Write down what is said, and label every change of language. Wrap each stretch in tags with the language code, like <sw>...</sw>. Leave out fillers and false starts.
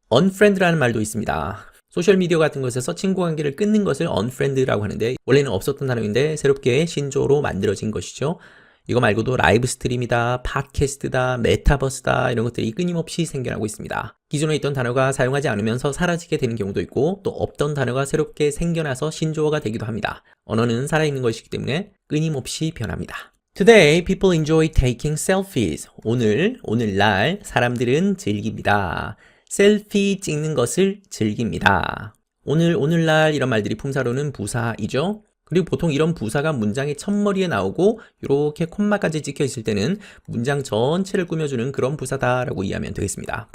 <ko>unfriend라는 말도 있습니다. 소셜미디어 같은 것에서 친구관계를 끊는 것을 unfriend라고 하는데 원래는 없었던 단어인데 새롭게 신조어로 만들어진 것이죠. 이거 말고도 라이브 스트림이다, 팟캐스트다, 메타버스다 이런 것들이 끊임없이 생겨나고 있습니다. 기존에 있던 단어가 사용하지 않으면서 사라지게 되는 경우도 있고 또 없던 단어가 새롭게 생겨나서 신조어가 되기도 합니다. 언어는 살아있는 것이기 때문에 끊임없이 변합니다.</ko> <en>Today, people enjoy taking selfies.</en> <ko>오늘날 사람들은 즐깁니다. 셀피 찍는 것을 즐깁니다. 오늘날 이런 말들이 품사로는 부사이죠. 그리고 보통 이런 부사가 문장의 첫머리에 나오고 이렇게 콤마까지 찍혀 있을 때는 문장 전체를 꾸며주는 그런 부사다라고 이해하면 되겠습니다.</ko>